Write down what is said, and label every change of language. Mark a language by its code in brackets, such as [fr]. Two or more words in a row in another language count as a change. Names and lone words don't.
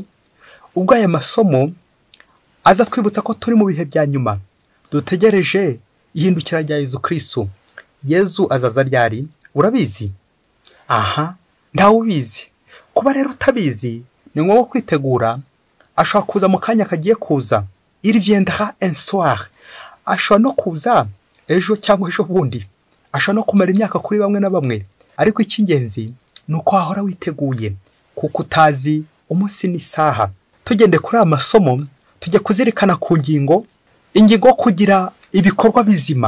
[rw] Ubwo aya masomo aza twibutsa ko turi mu bihe bya nyuma, dutegereje ihindukira rya Yezu Kristo. Yezu azaza ryari? Urabizi? Aha, ntawe ubizi. Kuba rero utabizi, ni ngombwa kwitegura. Ashobora kuza mu kanya kagiye kuza, [fr] il viendra un soir. [rw] Ashobora no kuza ejo cyangwa ejo bundi, ashobora no kumara imyaka kuri bamwe na bamwe. Ariko icy'ingenzi ni uko wahora witeguye, kuko utazi umunsi n'isaha. Tugende kuri amasomo, tujye kuzirikana ku ingingo kugira ibikorwa bizima.